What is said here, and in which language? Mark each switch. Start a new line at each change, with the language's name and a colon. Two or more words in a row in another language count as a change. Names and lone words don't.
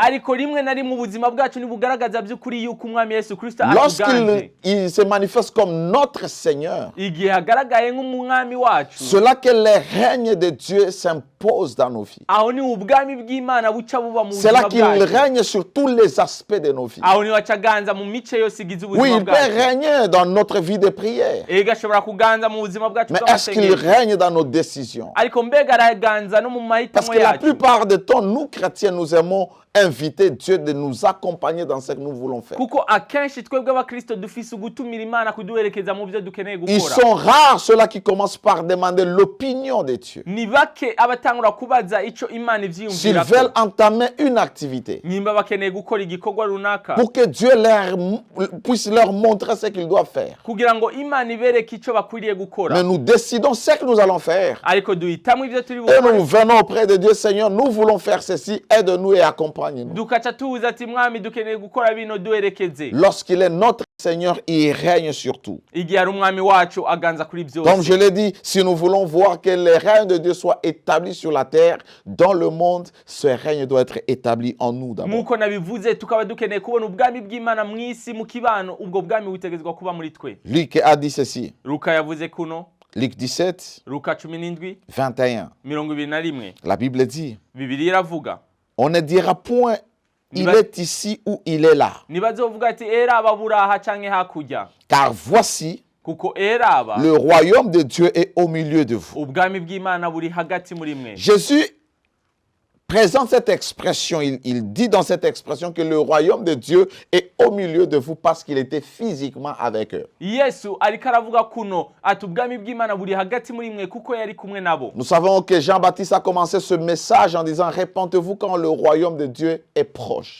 Rundi: Ariko rimwe na rimwe ubuzima bwacu nibugaragaza by'ukuri yuko umwami Yesu Kristo atuganze.
French: Lorsqu'il se manifeste comme notre Seigneur,
Rundi: Igihe hagaragaye nk'umwami wacu,
French: cela que les règnes de Dieu s'imposent dans nos vies.
Rundi: aho ni ubwami bw'Imana buca buba mu
French: C'est là
Rundi: buzima
French: qu'il
Rundi: bwacu.
French: règne sur tous les aspects de nos vies.
Rundi: Aho ni wacaganza mu mice yose igize
French: Oui,
Rundi: ubuzima
French: il peut
Rundi: bwacu.
French: régner dans notre vie de prière.
Rundi: Ega ashobora kuganza mu buzima bwacu
French: Mais est-ce qu'il
Rundi: bw'amasengesho.
French: règne dans nos décisions?
Rundi: Ariko mbega araganza no mu
French: Parce
Rundi: mahitamo
French: que la
Rundi: yacu.
French: plupart du temps, nous chrétiens, nous aimons inviter Dieu de nous accompagner dans ce que nous voulons faire.
Rundi: Kuko akenshi twebwe abakristo dufise ugutumira Imana kuduherekeza mu byo dukeneye
French: Ils
Rundi: gukora.
French: sont rares ceux-là qui commencent par demander l'opinion de Dieu.
Rundi: Ni bake abatangura kubaza ico Imana
French: S'ils
Rundi: ivyiyumvirako.
French: veulent entamer une activité
Rundi: Nimba bakeneye gukora igikorwa runaka
French: pour que Dieu puisse leur montrer ce qu'ils doivent faire.
Rundi: kugira ngo Imana ibereke ico bakwiriye
French: Mais
Rundi: gukora.
French: nous décidons ce que nous allons faire.
Rundi: Ariko duhitamo ivyo turi
French: Et
Rundi: bukore.
French: nous venons auprès de Dieu, Seigneur, nous voulons faire ceci, aide-nous et accompagne-nous.
Rundi: Dukaca tuza ati mwami dukeneye gukora bino duherekeze.
French: Lorsqu'il est notre Seigneur, il règne sur tout.
Rundi: Igihe ari umwami wacu aganza kuri
French: Comme je
Rundi: byose.
French: l'ai dit, si nous voulons voir que le règne de Dieu soit établi sur la terre, dans le monde, ce règne doit être établi en nous d'abord.
Rundi: Nkuko nabivuze tukaba dukeneye kubona ubwami bw'Imana mu isi mu kibano, ubwo bwami butegezwa kuba muri twe.
French: Luc a dit ceci,
Rundi: Luka yavuze kuno,
French: Luc 17,
Rundi: Luka 17 21. 21.
French: La Bible dit,
Rundi: Bibiliya iravuga.
French: on ne dira point, il
Rundi: Niba-
French: est ici ou il est là.
Rundi: Ntibazovuga ati eraba buraha canke hakurya.
French: Car voici,
Rundi: Kuko eraba
French: le royaume de Dieu est au milieu de vous.
Rundi: ubwami bw'Imana buri hagati muri mwe.
French: Jésus présente cette expression, il dit dans cette expression que le royaume de Dieu est au milieu de vous parce qu'il était physiquement avec eux.
Rundi: Yesu ariko aravuga kuno ati ubwami bw'Imana buri hagati muri mwe kuko yari kumwe nabo.
French: Nous savons que Jean-Baptiste a commencé ce message en disant « Répentez-vous quand le royaume de Dieu est proche ».